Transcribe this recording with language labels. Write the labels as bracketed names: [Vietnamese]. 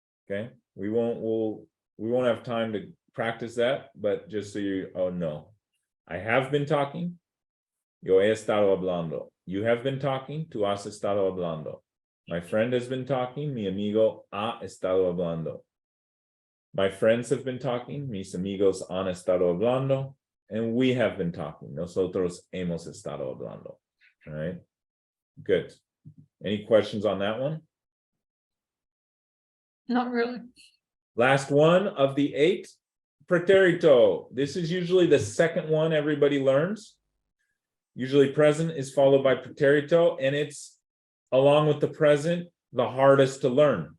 [English] Okay, we won't have time to practice that, but just so you know, I have been talking. [Spanish] Yo he estado hablando. [English] You have been talking. [Spanish] Tu has estado hablando. [English] My friend has been talking. [Spanish] Mi amigo ha estado hablando. [English] My friends have been talking. [Spanish] Mis amigos han estado hablando. [English] And we have been talking. [Spanish] Nosotros hemos estado hablando. [English] All right. Good. Any questions on that one? Not really. Last one of the 8, pretérito. This is usually the second one everybody learns. Usually present is followed by pretérito, and it's, along with the present, the hardest to learn.